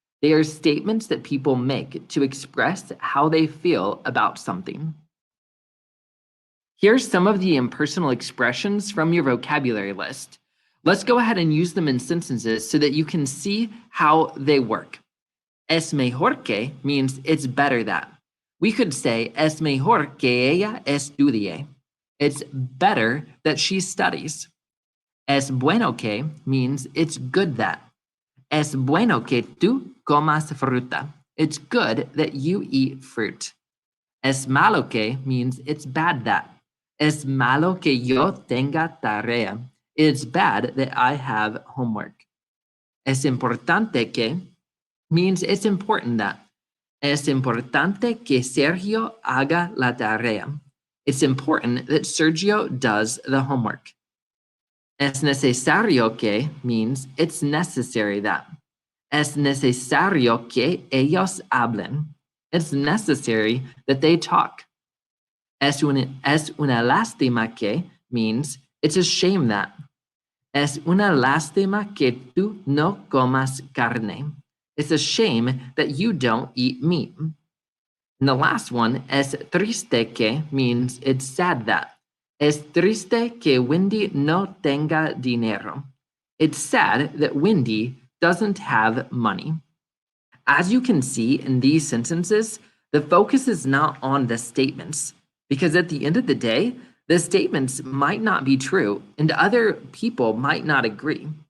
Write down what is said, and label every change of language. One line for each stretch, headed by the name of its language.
English: They are statements that people make to express how they feel about something. Here's some of the impersonal expressions from your vocabulary list. Let's go ahead and use them in sentences so that you can see how they work.
Spanish: Es mejor que
English: means it's better that. We could say
Spanish: es mejor que ella estudie.
English: It's better that she studies.
Spanish: Es bueno que
English: means it's good that.
Spanish: Es bueno que tú comas fruta.
English: It's good that you eat fruit.
Spanish: Es malo que
English: means it's bad that.
Spanish: Es malo que yo tenga tarea.
English: It's bad that I have homework.
Spanish: Es importante que
English: means it's important that.
Spanish: Es importante que Sergio haga la tarea.
English: It's important that Sergio does the homework.
Spanish: Es necesario que
English: means it's necessary that.
Spanish: Es necesario que ellos hablen.
English: It's necessary that they talk.
Spanish: Es una lástima que
English: means it's a shame that.
Spanish: Es una lástima que tú no comas carne.
English: It's a shame that you don't eat meat. And the last one,
Spanish: es triste que
English: means it's sad that.
Spanish: Es triste que Wendy no tenga dinero.
English: It's sad that Wendy doesn't have money. As you can see in these sentences, the focus is not on the statements, because at the end of the day, the statements might not be true and other people might not agree.